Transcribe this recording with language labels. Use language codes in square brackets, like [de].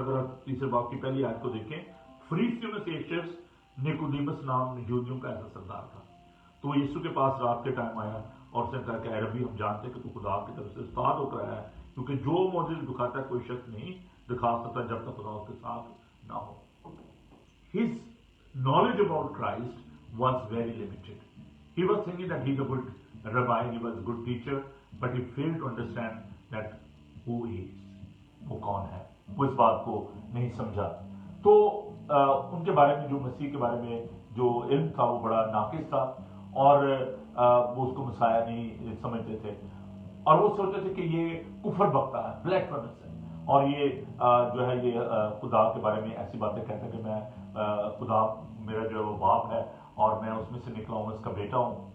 [hi] अगर आप 3 बाब की पहली आयत को देखें, फरीसियों में से एक शख्स निकोदेमुस नाम यहूदियों का ऐसा सरदार था। तो यीशु के पास रात के टाइम आया और उसने कहा कि रब्बी, हम जानते हैं कि तू खुदा की तरफ से उस्ताद होकर आया है, क्योंकि जो मौजूद दिखाता है कोई शख्स नहीं दिखा सकता जब तक खुदा उसके साथ ना हो। [en] His knowledge about Christ was very limited. He was thinking that he's a good rabbi, he was a good teacher, but he failed to understand that who he is. [hi] वो कौन है, वो इस बात को नहीं समझा। तो उनके बारे में, जो मसीह के बारे में जो इल्म था वो बड़ा नाकिस था, और वो उसको मसाया नहीं समझते थे, और वो सोचते थे कि ये कुफर बकता है, ब्लैकफर्नेस है, और ये जो है ये खुदा के बारे में ऐसी बातें कहते हैं कि मैं खुदा मेरा जो बाप है और मैं उसमें से निकला हूं, उसका बेटा हूं।